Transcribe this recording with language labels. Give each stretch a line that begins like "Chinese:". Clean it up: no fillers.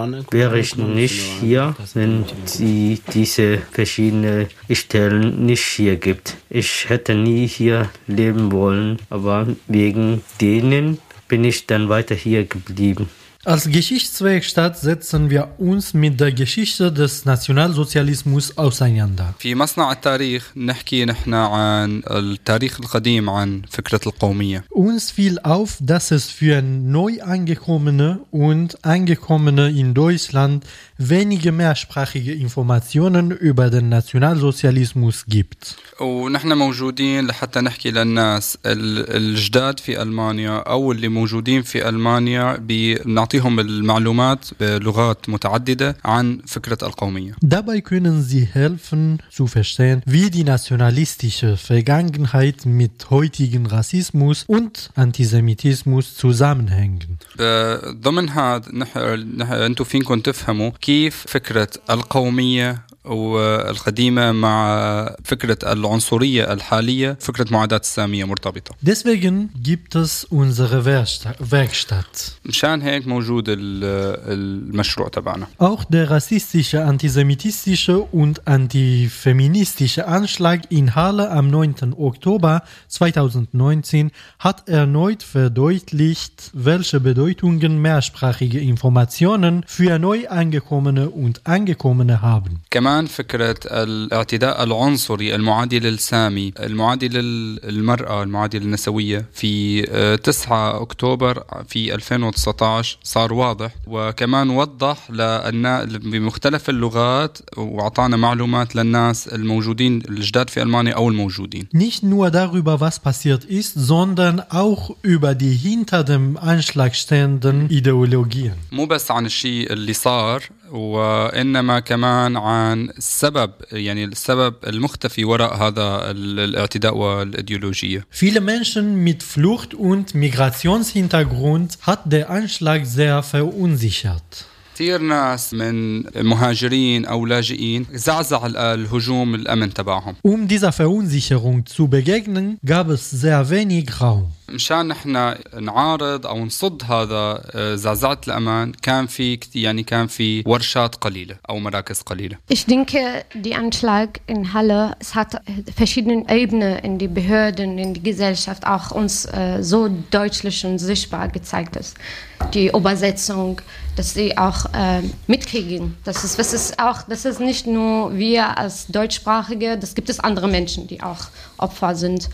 German: Wäre ich nicht hier, wenn sie diese verschiedenen Stellen nicht hier gibt. Ich hätte nie hier leben wollen, aber wegen denen bin ich dann weiter hier geblieben. Als Geschichtswerkstatt setzen wir uns mit der Geschichte des Nationalsozialismus auseinander.
Arabic: في مصنع التاريخ نحكي نحن عن التاريخ القديم عن فكرة القومية.
German: Uns fiel auf, dass es für Neuangekommene und Angekommene in Deutschland wenige mehrsprachige Informationen über den Nationalsozialismus gibt.
Arabic: ونحن موجودين لحتى نحكي للناس الجداد في ألمانيا أو اللي موجودين في ألمانيا بنعطيهم المعلومات بلغات متعددة عن فكرة القومية.
German: Dabei können sie helfen zu verstehen, wie die nationalistische Vergangenheit mit heutigen Rassismus und Antisemitismus zusammenhängen.
Arabic: ضمن هذا نحن أنتم فينكم تفهموا كيف فكرة القومية والقديمة مع فكرة العنصرية الحالية فكرة معاداة السامية مرتبطة.
German: Deswegen gibt es unsere Werkstatt.
Arabic: مشان هيك موجود المشروع تبعنا.
German: Auch der rassistische, antisemitistische und antifeministische Anschlag in Halle am 9. Oktober 2019 hat erneut verdeutlicht, welche Bedeutungen mehrsprachige Informationen für Neuangekommene und Angekommene haben.
Arabic: فكرة الاعتداء العنصري المعادي للسامي المعادي للمرأة المعادي للنسوية في 9 أكتوبر في 2019 صار واضح وكمان وضح بمختلف اللغات وعطانا معلومات للناس الموجودين الجداد في ألمانيا أو الموجودين
German: nicht nur darüber was passiert ist sondern auch über die hinter dem Anschlag stehenden Ideologien
Arabic: مو بس عن الشيء اللي صار وإنما كمان عن السبب يعني السبب المختفي وراء هذا الاعتداء والإيديولوجية.
German: Viele Menschen mit Flucht- und Migrationshintergrund hat der Anschlag sehr verunsichert.
Arabic: كثير ناس من مهاجرين أو لاجئين زعزع الهجوم الأمن تبعهم.
German: Um dieser Verunsicherung zu begegnen, gab es sehr wenig Raum.
Arabic: مشان نحن نعارض أو نصد هذا زعزعة الأمان كان في يعني كان في ورشات قليلة أو مراكز قليلة.
German: Ich denke, die Anschlag in Halle, es hat verschiedene Ebenen in die Behörden, in die Gesellschaft auch uns so deutlich und sichtbar gezeigt ist. Die Übersetzung, dass sie auch mitkriegen. Das ist nicht nur wir als Deutschsprachige, das gibt es andere Menschen, die auch Opfer sind.